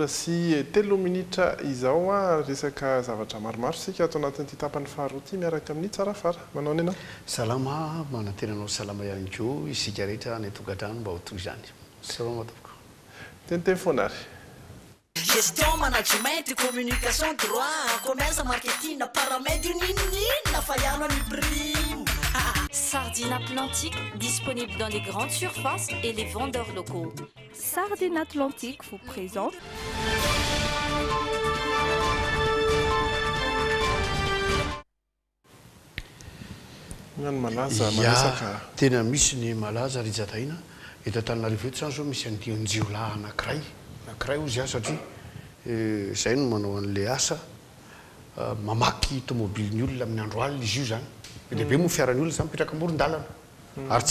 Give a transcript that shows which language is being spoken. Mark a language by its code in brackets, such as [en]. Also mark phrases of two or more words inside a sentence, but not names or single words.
[mg] sy 3 minitra izao resaka zavatra maromaro sika ato anatin'ity tapany faharoa ity miaraka amin'ny tsara fara. Manao ny anao? Salama, manantenanao salama ihany koa isika rehetra ny tokantrano mba ho toy izany. Salama tompoko. Teniteny foana ary. [fr] Gestion, management, communication, droit, commerce, marketing, paramètres, [mg] ninina fa ihany ny prime. [fr] Sardine Atlantique, disponible dans les grandes surfaces et les vendeurs locaux. Sardine Atlantique vous présente [mg] tena misy ny malaza rijataina eto Antananarivo eto zany zao misy an'ity jiolahy anankiray ozy satria zay no manao an'le asa mamaky tomobily olona amin'ny andro alina izy io zany lehibe moa fiaran'ny olona zany mipetraka amoron-dalana ary tsy